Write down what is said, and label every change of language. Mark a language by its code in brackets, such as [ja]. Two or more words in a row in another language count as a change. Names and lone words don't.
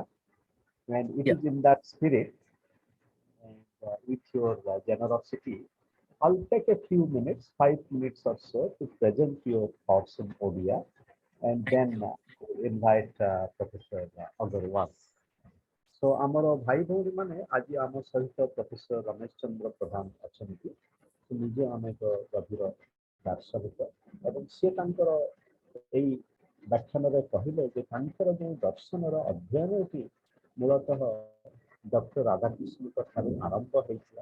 [en] And it Yeah. is in that spirit and with your generosity, I'll take a few minutes, 5 minutes or so, to present your thoughts in Odia and then invite Professor Agarwala. So, [or] ଆମର ଭାଇ ଭଉଣୀ ମାନେ ଆଜି ଆମ ସହିତ ପ୍ରଫେସର ରମେଶ ଚନ୍ଦ୍ର ପ୍ରଧାନ ଅଛନ୍ତି। ସେ ନିଜେ ଅନେକ ଗଭୀର ଦାର୍ଶନିକ ଏବଂ ସେ ତାଙ୍କର ଏଇ ବ୍ୟାଖ୍ୟାନରେ କହିଲେ ଯେ ତାଙ୍କର ଯେଉଁ ଦର୍ଶନର ଅଧ୍ୟୟନଟି ମୂଳତଃ ଡକ୍ଟର ରାଧାକୃଷ୍ଣଙ୍କ ଠାରୁ ଆରମ୍ଭ ହେଇଥିଲା।